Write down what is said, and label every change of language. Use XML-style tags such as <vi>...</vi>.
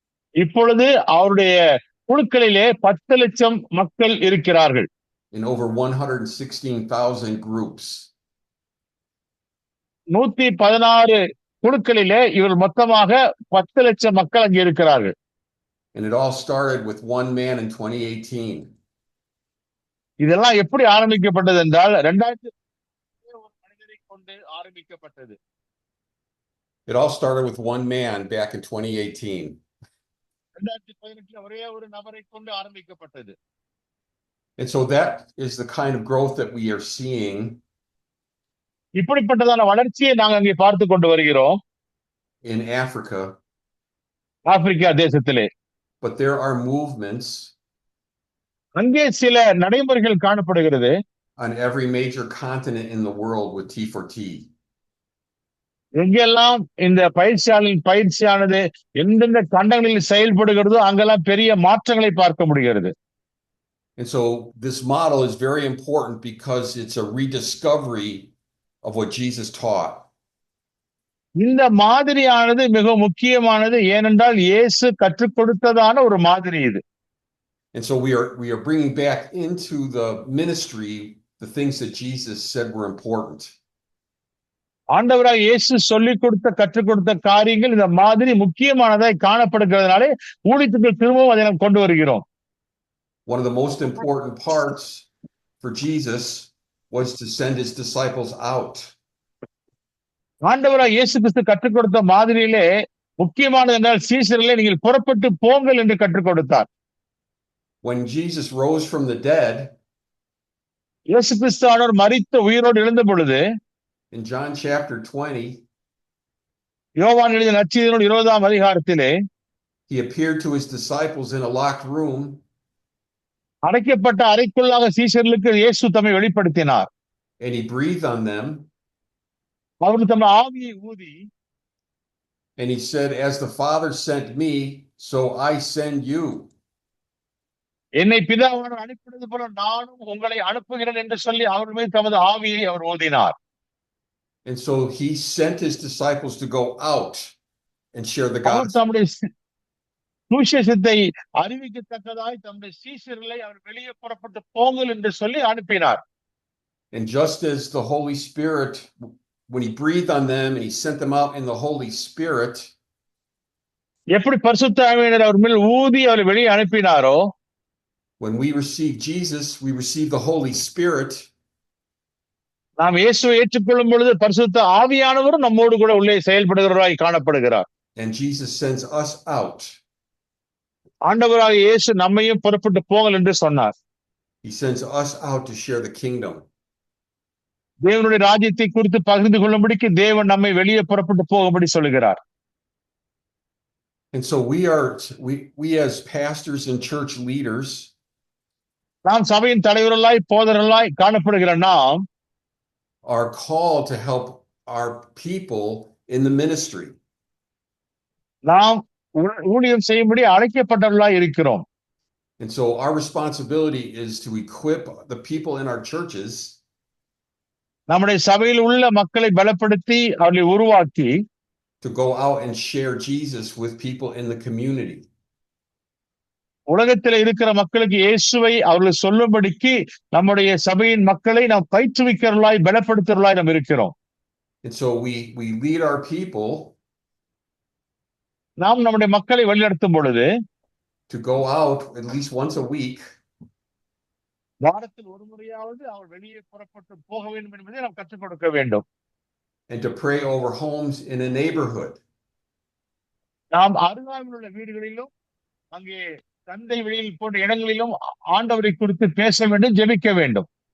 <ta>இப்பொழுது அவருடைய குழுக்களிலே 10 லட்சம் மக்கள் இருக்கிறார்கள்.</ta> <en>In over 116,000 groups.</en> <ta>116 குழுக்களிலே இவர் மொத்தமாக 10 லட்சம் மக்கள் அங்கே இருக்கிறார்கள்.</ta> <en>And it all started with one man in 2018.</en> <ta>இதெல்லாம் எப்படி ஆரம்பிக்கப்பட்டது என்றால் 2000 ஒரு மனிதரை கொண்டு ஆரம்பிக்கப்பட்டது.</ta> <en>It all started with one man back in 2018.</en> <ta>2018 ஒரே ஒரு நபரை கொண்டு ஆரம்பிக்கப்பட்டது.</ta> <en>And so that is the kind of growth that we are seeing.</en> <ta>இப்படிப்பட்டதான வளர்ச்சியை நாங்கள் அங்கே பார்த்து கொண்டு வருகிறோம்.</ta> <en>In Africa.</en> <ta>ஆப்பிரிக்கா தேசத்திலே.</ta> <en>But there are movements.</en> <ta>அங்கே சில நடைமுறைகள் காணப்படுகிறது.</ta> <en>On every major continent in the world with T4T.</en> <ta>எங்கெல்லாம் இந்த பயிற்சியானது எந்தெந்த கண்டங்களில் செயல்படுகிறதோ அங்கெல்லாம் பெரிய மாற்றங்களை பார்க்க முடிகிறது.</ta> <en>And so this model is very important because it's a rediscovery of what Jesus taught.</en> <ta>இந்த மாதிரியானது மிக முக்கியமானது, ஏனென்றால் இயேசு கற்றுக் கொடுத்ததான ஒரு மாதிரி இது.</ta> <en>And so we are bringing back into the ministry the things that Jesus said were important.</en> <ta>ஆண்டவராய் இயேசு சொல்லிக் கொடுத்த கற்றுக் கொடுத்த காரியங்கள் இந்த மாதிரி முக்கியமானதாய் காணப்படுகிறதுனாலே ஊழியத்துக்கு திரும்பவும் அதை நாம் கொண்டு வருகிறோம்.</ta> <en>One of the most important parts for Jesus was to send his disciples out.</en> <ta>ஆண்டவராய் இயேசு கிறிஸ்து கற்றுக் கொடுத்த மாதிரியிலே முக்கியமானது என்றால் சீஷர்களே நீங்கள் புறப்பட்டு போங்கள் என்று கற்றுக் கொடுத்தார்.</ta> <en>When Jesus rose from the dead,</en> <ta>இயேசு கிறிஸ்துவானவர் மரித்த உயிரோடு எழுந்த பொழுது</ta> <en>in John chapter 20,</en> <ta>யோவான் எழுதிய நற்செய்தியின் 20ஆம் அதிகாரத்திலே</ta> <en>he appeared to his disciples in a locked room,</en> <ta>அடைக்கப்பட்ட அறைக்குள்ளாக சீஷர்களுக்கு இயேசு தம்மை வெளிப்படுத்தினார்.</ta> <en>and he breathed on them,</en> <ta>அவர் தம் ஆவியை ஊதி,</ta> <en>and he said, "As the Father sent me, so I send you."</en> <ta>என்னை பிதாவானவர் அனுப்பினது போல நானும் உங்களை அனுப்புகிறேன் என்று சொல்லி அவர் மீது தமது ஆவியை அவர் ஊதினார்.</ta> <en>And so he sent his disciples to go out and share the</en> <ta>our</ta> <en>gospel.</en> <ta>தம்முடைய சுவிசேஷத்தை அறிவிக்கத்தக்கதாய் தம்முடைய சீஷர்களை அவர் வெளியே புறப்பட்டு போங்கள் என்று சொல்லி அனுப்பினார்.</ta> <en>And just as the Holy Spirit, when he breathed on them and he sent them out in the Holy Spirit,</en> <ta>எப்படி பரிசுத்த ஆவியானவர் அவர் மேல் ஊதி அவரை வெளியே அனுப்பினாரோ,</ta> <en>when we receive Jesus, we receive the Holy Spirit.</en> <ta>நாம் இயேசுவை ஏற்றுக்கொள்ளும் பொழுது பரிசுத்த ஆவியானவரும் நம்மோடு கூட உள்ளே செயல்படுகிறவராய் காணப்படுகிறார்.</ta> <en>And Jesus sends us out.</en> <ta>ஆண்டவராக இயேசு நம்மையும் புறப்பட்டு போங்கள் என்று சொன்னார்.</ta> <en>He sends us out to share the kingdom.</en> <ta>தேவனுடைய ராஜ்யத்தை குறித்து பகிர்ந்து கொள்ளும்படிக்கு தேவன் நம்மை வெளியே புறப்பட்டு போகும்படி சொல்லுகிறார்.</ta> <en>And so we as pastors and church leaders,</en> <ta>நாம் சபையின் தலைவர்களாய் போதர்களாய் காணப்படுகிற நாம்</ta> <en>are called to help our people in the ministry.</en> <ta>நாம் ஊழியம் செய்யும்படி அழைக்கப்பட்டவர்களாய் இருக்கிறோம்.</ta> <en>And so our responsibility is to equip the people in our churches</en> <ta>நம்முடைய சபையில் உள்ள மக்களை பலப்படுத்தி அவர்களை உருவாக்கி</ta> <en>to go out and share Jesus with people in the community.</en> <ta>உலகத்தில் இருக்கிற மக்களுக்கு இயேசுவை அவர்கள் சொல்லும்படிக்கு நம்முடைய சபையின் மக்களை நாம் பயிற்றுவிக்கிறவர்களாய் பலப்படுத்துகிறவர்களாய் நாம் இருக்கிறோம்.</ta> <en>And so we lead our people</en> <ta>நாம் நம்முடைய மக்களை வழிநடத்தும் பொழுது</ta> <en>to go out at least once a week</en> <ta>வாரத்தில் ஒரு முறையாவது அவர் வெளியே புறப்பட்டு போக வேண்டும் என்பதை நாம் கற்றுக் கொடுக்க வேண்டும்.</ta> <en>and to pray over homes in a neighborhood.</en> <ta>நாம் அருகாமையில் உள்ள வீடுகளிலும் அங்கே சந்தை வெளியில் போன்ற இடங்களிலும் ஆண்டவரை குறித்து பேச வேண்டும், ஜெபிக்க வேண்டும்.</ta>